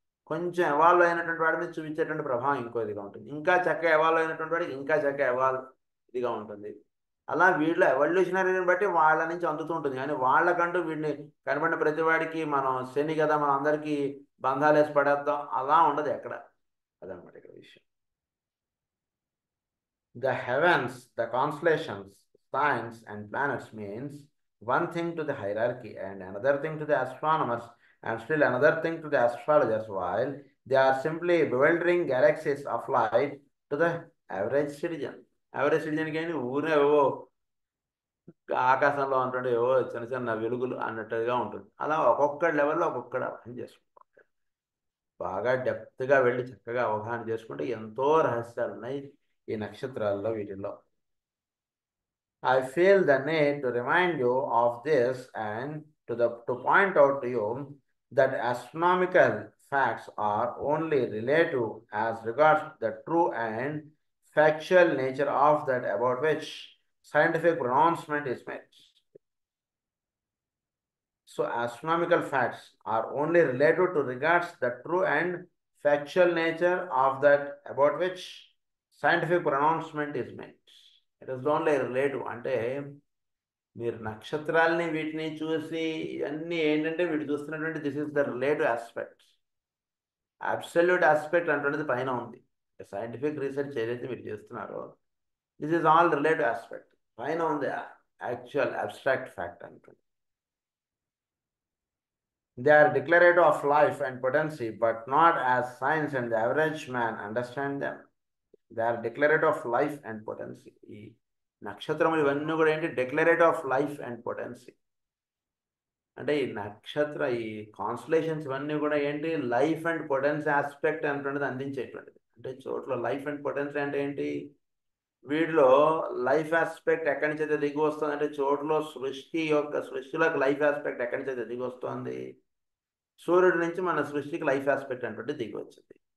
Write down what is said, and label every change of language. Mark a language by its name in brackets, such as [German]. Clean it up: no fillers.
[Telugu] కొంచెం ఎవాల్వ్ అయినటువంటి వాడి మీద చూపించేటువంటి ప్రభావం ఇంకో ఇదిగా ఉంటుంది. ఇంకా చక్కగా ఎవాల్వ్ అయినటువంటి వాడికి ఇంకా చక్కగా ఇదిగా ఉంటుంది. అలా వీళ్ళు ఎవల్యూషనరీని బట్టి వాళ్ళ నుంచి అందుతూ ఉంటుంది. కానీ వాళ్ళకంటూ వీడిని కనబడిన ప్రతి వాడికి మనం శని కదా, మనం అందరికీ బంధాలు వేసి పడేద్దాం అలా ఉండదు ఎక్కడ. అదనమాట ఇక్కడ విషయం. [English] The heavens, the constellations, signs and planets means one thing to the hierarchy and another thing to the astronomers and still another thing to the astrologers, while they are simply bewildering galaxies of light to the average citizen. [Telugu] Average citizen కి ఏంటి ఊరే ఏవో ఆకాశంలో ఉంటుండే ఏవో చిన్న చిన్న వెలుగులు అన్నట్టుగా ఉంటుంది. అలా ఒక్కొక్క లెవెల్లో ఒక్కొక్కడు అర్థం చేసుకుంటారు. బాగా డెప్త్గా వెళ్ళి చక్కగా అవగాహన చేసుకుంటే ఎంతో రహస్యాలు ఉన్నాయి ఈ నక్షత్రాల్లో వీటిల్లో. [English] I feel the need to remind you of this and to point out to you that astronomical facts are only relative as regards the true and factual nature of that about which scientific pronouncement is made. So astronomical facts are only related to regards the true and factual nature of that about which scientific pronouncement is made. It is only relative. [Telugu] అంటే మీరు నక్షత్రాలని వీటిని చూసి ఇవన్నీ ఏంటంటే వీటి చూస్తున్నటువంటి [English] This is the relative aspect. [Telugu] Absolute aspect అంటున్నది పైన ఉంది. సైంటిఫిక్ రీసెర్చ్ ఏదైతే మీరు చేస్తున్నారో [English] This is all relative aspect. [Telugu] పైన ఉంది యాక్చువల్ అబ్స్ట్రాక్ట్ ఫ్యాక్ట్ అంటుంది. [English] They are declarative of life and potency, but not as science and the average man understand them. They are declarative of life and potency. [Telugu] ఈ నక్షత్రములు ఇవన్నీ కూడా ఏంటి [English] Declarative of life and potency. [Telugu] అంటే ఈ constellations ఇవన్నీ కూడా ఏంటి లైఫ్ అండ్ పొటెన్సీ ఆస్పెక్ట్ అంటున్నది అందించేటువంటిది. అంటే చోట్ల లైఫ్ అండ్ పొటెన్సీ అంటే ఏంటి, వీటిలో లైఫ్ ఆస్పెక్ట్ ఎక్కడి నుంచి అయితే దిగి వస్తుంది అంటే చోట్ల సృష్టిలోకి లైఫ్ ఆస్పెక్ట్ ఎక్కడి నుంచి అయితే దిగి వస్తుంది, సూర్యుడి నుంచి మన సృష్టికి లైఫ్ ఆస్పెక్ట్ అంటే దిగి వచ్చింది.